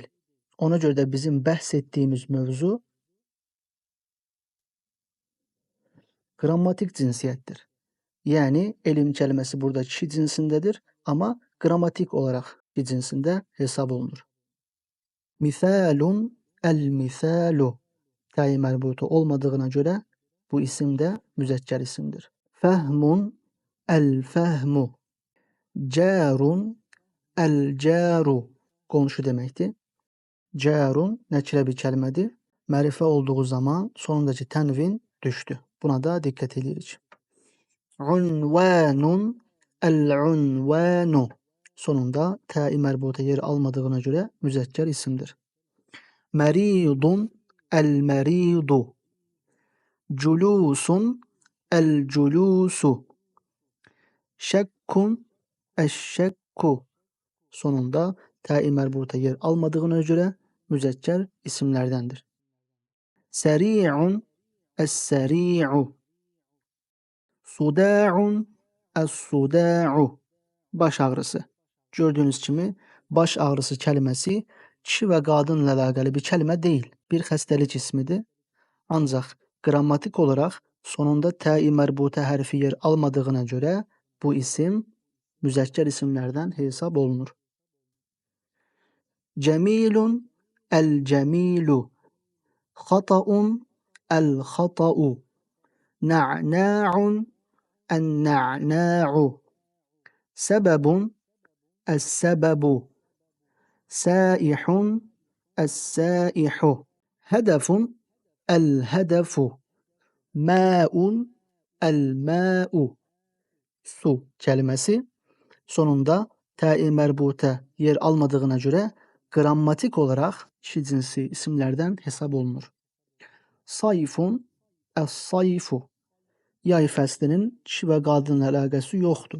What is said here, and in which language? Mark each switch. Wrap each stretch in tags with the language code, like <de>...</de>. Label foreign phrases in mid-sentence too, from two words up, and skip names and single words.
<az>Ona görə də bizim bəhs etdiyimiz mövzu qrammatik cinsiyyətdir. Yəni elm kəlməsi burada kişi cinsindədir, amma qrammatik olaraq kişi cinsində hesab olunur.</az> <ar>مثالٌ، المثالُ.</ar> <az>Təyin mərbutu olmadığına görə bu isim də müzəkkər isimdir.</az> <ar>فهمٌ، الفهمُ. جارٌ، الجارُ.</ar> <az>Qonşu deməkdir. Cərun nəkirə bir kəlmədir. Mərifə olduğu zaman sonundakı tənvin düşdü. Buna da diqqət edirik.</az> <ar>عنوانٌ، العنوانُ.</ar> <az>Sonunda təyi mərbuta yer almadığına görə müzəkkər isimdir.</az> <ar>مريدٌ، المريدُ. جلوسٌ، الجلوسُ. شكٌّ، الشكُّ.</ar> <az>Sonunda təyi mərbuta yer almadığına görə müzəkkər isimlərdəndir.</az> <ar>سريعٌ، السريعُ. صداعٌ، الصداعُ.</ar> <az>Baş ağrısı. Gördüyünüz kimi baş ağrısı kəlməsi kişi və qadınla əlaqəli bir kəlmə deyil, bir xəstəlik ismidir. Ancaq qrammatik olaraq sonunda təyi mərbuta hərfi yer almadığına görə bu isim müzəkkər isimlərdən hesab olunur.</az> <ar>جميلٌ، الجميلُ. خطأٌ، الخطأُ. نعناعٌ، النعناعُ. سببٌ، السببُ. سائحٌ، السائحُ. هدفٌ، الهدفُ. ماءٌ، الماءُ.</ar> <az>Su kəlməsi sonunda təyi mərbuta yer almadığına görə qrammatik olaraq kişi cinsi isimlərdən hesab olunur.</az> <ar>صيفٌ، الصيفُ.</ar> <az>Yay fəslinin kişi və qadınla əlaqəsi yoxdur.</az>